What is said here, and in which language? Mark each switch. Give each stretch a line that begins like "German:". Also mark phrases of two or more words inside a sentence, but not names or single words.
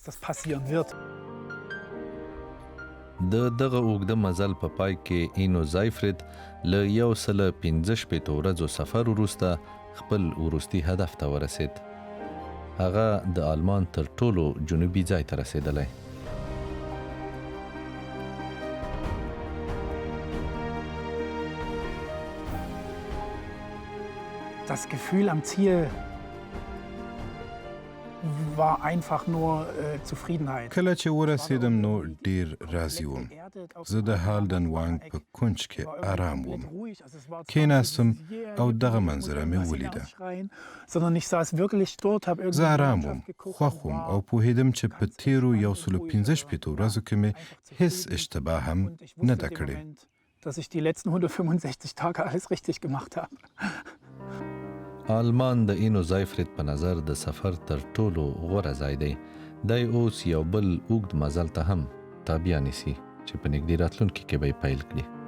Pashto: د دغه اوږده مزل په پای کې اینو زایفرد له 115 ورځو سفر وروسته خپل وروستي هدف ته ورسید. هغه د آلمان تر ټولو جنوبي ځای ته رسېدلی.
German: Das Gefühl am Ziel war einfach nur Zufriedenheit.
Pashto: کله چې ورسېدم نو ډیر راضي وم. زه د هالدن وانګ په کونج کې آرام وم. کېناستم او دغه منظره مې ولیده. زه آرام وم، خوښ وم او پوهېدم چې په تیرو 115 ورځو کې مې هیڅ اشتباه هم نه ده کړې.
German: Dass ich die letzten 165 Tage alles richtig gemacht habe.
Pashto: آلمان د اینو زایفرد په نظر د سفر تر ټولو غوره ځای دی. دی اوس یو بل اوږد مزل ته هم تابیا نیسي چې په نږدې راتلونکي کې به یې پیل کړي.